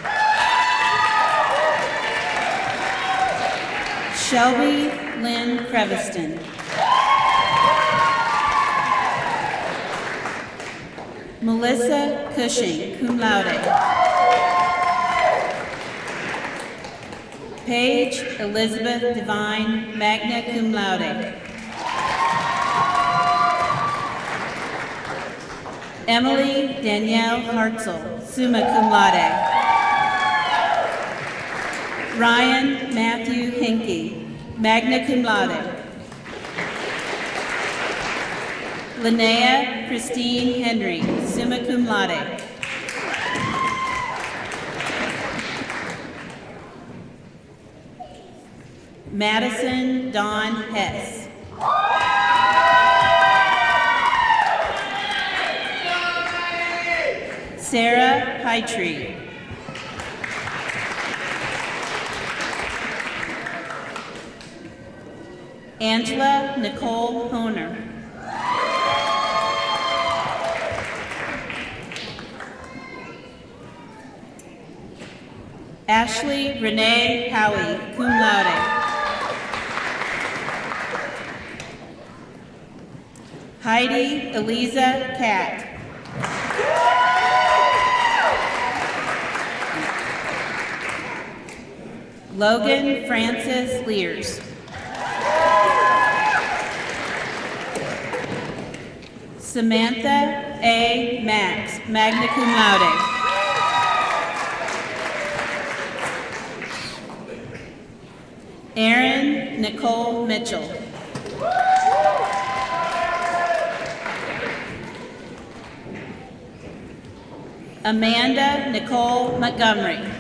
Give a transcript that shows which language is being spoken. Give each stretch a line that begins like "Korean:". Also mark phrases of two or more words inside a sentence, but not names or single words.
English: Shelby Lynn Creviston. Melissa Cushing,
Latin: cum laude.
English: Paige Elizabeth Devine,
Latin: magna cum laude.
English: Emily Danielle Hartzell,
Latin: summa cum laude.
English: Ryan Matthew Henke,
Latin: magna cum laude.
English: Linnea Christine Henry,
Latin: summa cum laude.
English: Madison Dawn Hess. Sarah Hightree. Angela Nicole Honer. Ashley Renee Howie,
Latin: cum laude.
English: Heidi Eliza Catt. Logan Francis Lears. Samantha A. Max,
Latin: magna cum laude.
English: Erin Nicole Mitchell. Amanda Nicole Montgomery.